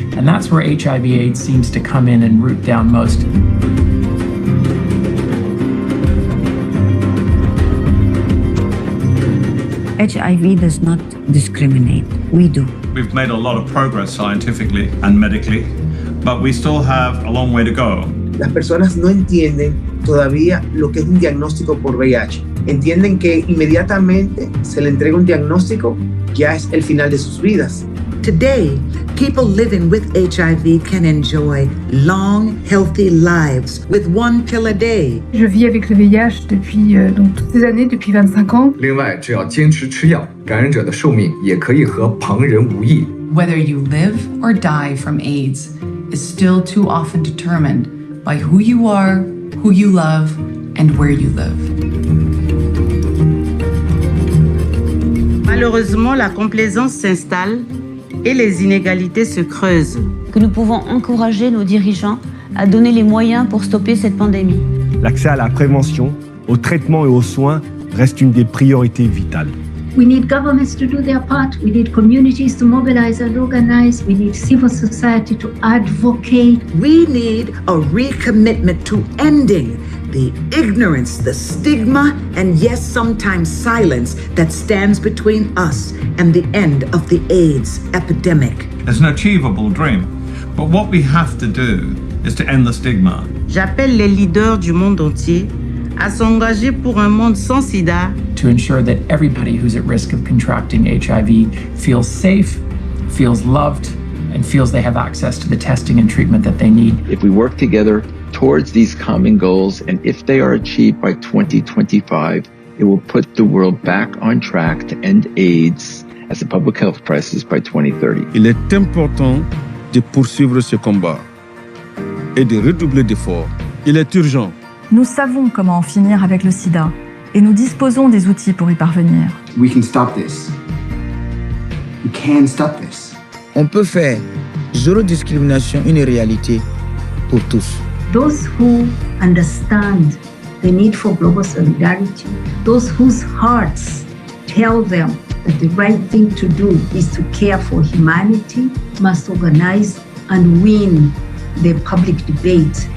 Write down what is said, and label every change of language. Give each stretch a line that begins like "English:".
English: And that's where HIV/AIDS seems to come in and root down most. HIV does not discriminate. We do. We've made a lot of progress scientifically and medically, but we still have a long way to go.
Spanish: Las personas no entienden todavía lo que es un diagnóstico por VIH. Entienden que inmediatamente se le entrega un diagnóstico, ya es el final de sus vidas.
English: Today, people living with HIV can enjoy long, healthy lives with one pill a day.
French: Je vis avec le VIH depuis donc toutes ces années, depuis 25 ans.
Chinese: 另外，只要坚持吃药，感染者的寿命也可以和旁人无异。
English: Whether you live or die from AIDS is still too often determined by who you are, who you love, and where you live.
French: Malheureusement, la complaisance s'installe et les inégalités se creusent. Que nous pouvons encourager nos dirigeants à donner les moyens pour stopper cette pandémie. L'accès à la prévention, au traitement et aux soins reste une des priorités vitales.
English: We need governments to do their part. We need communities to mobilize and organize. We need civil society to advocate. We need a recommitment to ending the ignorance, the stigma, and yes, sometimes silence that stands between us and the end of the AIDS epidemic. It's an achievable dream, but what we have to do is to end the stigma.
French: J'appelle les leaders du monde entier à s'engager pour un monde sans sida,
English: to ensure that everybody who's at risk of contracting HIV feels safe, feels loved, and feels they have access to the testing and treatment that they need. If we work together towards these common goals, and if they are achieved by 2025, it will put the world back on track to end AIDS as a public health crisis by 2030.
French: Il est important de poursuivre ce combat et de redoubler d'efforts. Il est urgent. Nous savons comment en finir avec le sida et nous disposons des outils pour y parvenir.
English: We can stop this. We can stop this.
French: On peut faire zéro discrimination une réalité pour tous.
English: Those who understand the need for global solidarity, those whose hearts tell them that the right thing to do is to care for humanity, must organize and win the public debate.